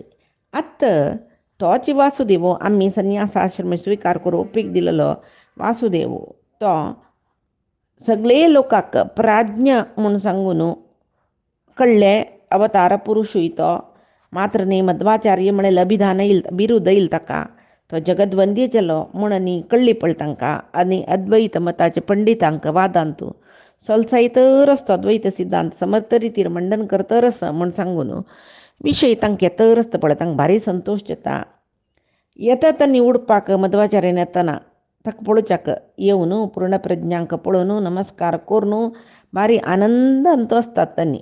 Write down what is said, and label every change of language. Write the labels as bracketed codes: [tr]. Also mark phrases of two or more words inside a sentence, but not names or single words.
[kok] आतां तोच वासुदेव आमी संन्यासाश्रम स्विकार करून ओपीक दिलेलो वासुदेव तो सगळे लोकांक प्राज्ञ म्हूण सांगून कळ्ळे अवतार पुरुशूय तो मात्र न्ही मध्वाचार्य म्हणलें अभिधान येईल बिरुद येईल ताका तो जगदवंद्य जालो म्हणून कळ्ळी पळय तांकां. आनी अद्वैत मताचे पंडितांक वादांतू सोलसायतरच तो अद्वैत सिद्धांत समर्थ रितीर मंडन करतरच म्हूण सांगून विशय तांकां येतर आसता पळय तांकां भारी संतोश जाता. येता तांणी उडपाक मध्वाचार्यान येतना ताका पळोवच्याक येवन पूर्ण प्रज्ञांक पळोवन नमस्कार करून भारी आनंदान तो आसतात तांणी.